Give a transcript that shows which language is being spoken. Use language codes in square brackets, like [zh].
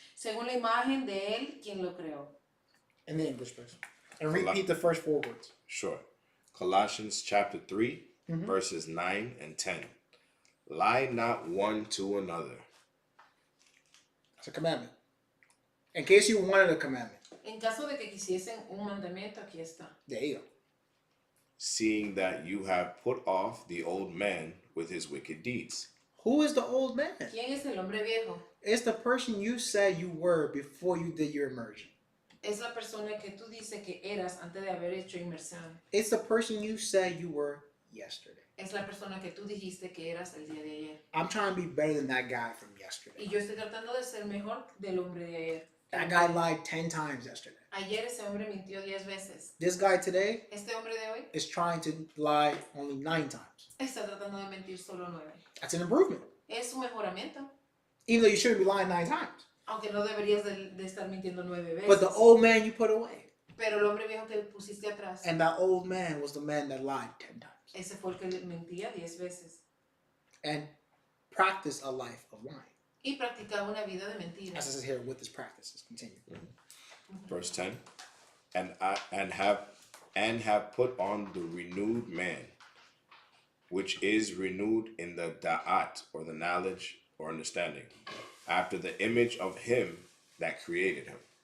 [es] Según la imagen de él, quien lo creó. [en] In the English version. And repeat the first 4 words. Sure. Colossians chapter 3, verses 9 and 10. Lie not one to another. It's a commandment. In case you wanted a commandment. [es] En caso de que quisiesen un mandamiento, aquí está. [en] There you go. Seeing that you have put off the old man with his wicked deeds. Who is the old man? [es] ¿Quién es el hombre viejo? [en] It's the person you said you were before you did your immersion. [es] Es la persona que tú dices que eras antes de haber hecho inmersión. [en] It's the person you said you were yesterday. [es] Es la persona que tú dijiste que eras el día de ayer. [en] I'm trying to be better than that guy from yesterday. [es] Y yo estoy tratando de ser mejor del hombre de ayer. [en] That guy lied 10 times yesterday. [es] Ayer ese hombre mintió 10 veces. [en] This guy today [es] Este hombre de hoy [en] is trying to lie only 9 times. [es] está tratando de mentir solo 9. [en] That's an improvement. [es] Es un mejoramiento. [en] Even though you shouldn't be lying 9 times. [es] Aunque no deberías de estar mintiendo 9 veces. [en] But the old man you put away. [es] Pero el hombre viejo que pusiste atrás, [en] And that old man was the man that lied 10 times. [es] ese fue el que mentía 10 veces. [en] And practice a life of lying. [es] Y practicaba una vida de [en] As it [es] mentiras. [en] says here with this practice. Let's continue. Verse 10. And have put on the renewed man, which is renewed in the da'at, or the knowledge or understanding, after the image of him that created him.